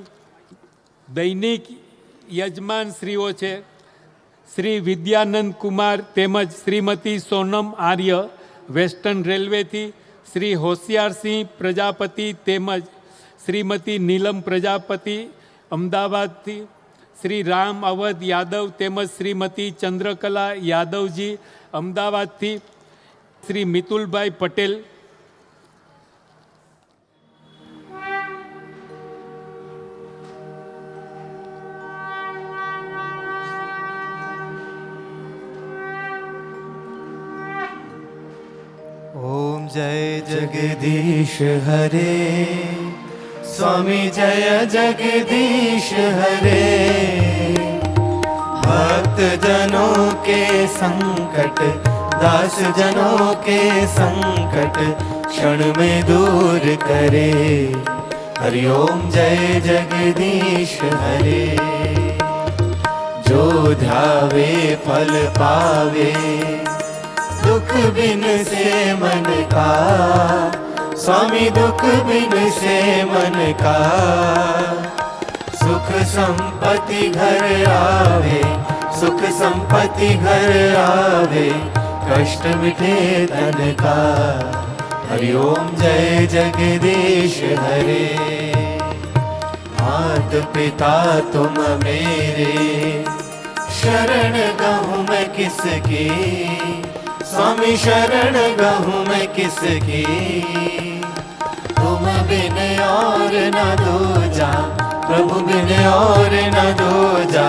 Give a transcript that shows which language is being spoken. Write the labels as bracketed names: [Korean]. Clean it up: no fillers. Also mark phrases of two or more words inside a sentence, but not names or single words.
[Gujarati] દૈનિક યજમાન શ્રીઓ છે શ્રી વિદ્યાનંદ કુમાર તેમજ શ્રીમતી સોનમ આર્ય વેસ્ટર્ન રેલવેથી, શ્રી હોશિયારસિંહ પ્રજાપતિ તેમજ શ્રીમતી નીલમ પ્રજાપતિ અમદાવાદથી, શ્રી રામ અવધ યાદવ તેમજ શ્રીમતી ચંદ્રકલા યાદવજી અમદાવાદથી, શ્રી મિતુલભાઈ પટેલ. [Hindi] ओम जय जगदीश हरे, स्वामी जय जगदीश हरे. भक्त जनों के संकट, दास जनों के संकट क्षण में दूर करे. हरि ओम जय जगदीश हरे. जो ध्यावे फल पावे, दुख बिन से मन का. स्वामी दुख बिन से मन का. सुख संपत्ति घर आवे, सुख संपत्ति घर आवे. कष्ट मिटे धन का. हरि ओम जय जगदीश हरे. मात पिता तुम मेरे, शरण गहूँ मैं किसकी. स्वामी शरण गहूँ मैं किसकी. तुम बिन और न दूजा, प्रभु बिन और न दूजा.